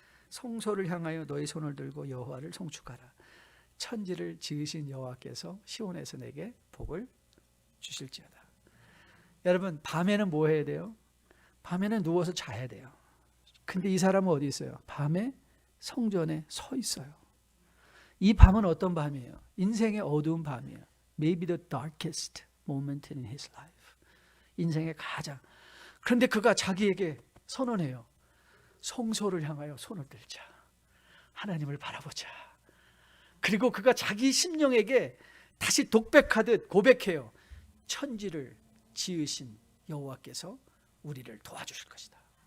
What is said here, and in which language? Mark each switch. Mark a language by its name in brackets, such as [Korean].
[Korean] 성소를 향하여 너희 손을 들고 여호와를 송축하라. 천지를 지으신 여호와께서 시온에서 내게 복을 주실지어다. 여러분, 밤에는 뭐 해야 돼요? 밤에는 누워서 자야 돼요. 근데 이 사람은 어디 있어요? 밤에 성전에 서 있어요. 이 밤은 어떤 밤이에요? 인생의 어두운 밤이에요. [English] Maybe the darkest moment in his life. [Korean] 인생의 가장. 그런데 그가 자기에게 선언해요. 성소를 향하여 손을 들자. 하나님을 바라보자. 그리고 그가 자기 심령에게 다시 독백하듯 고백해요. 천지를 지으신 여호와께서 우리를 도와주실 것이다.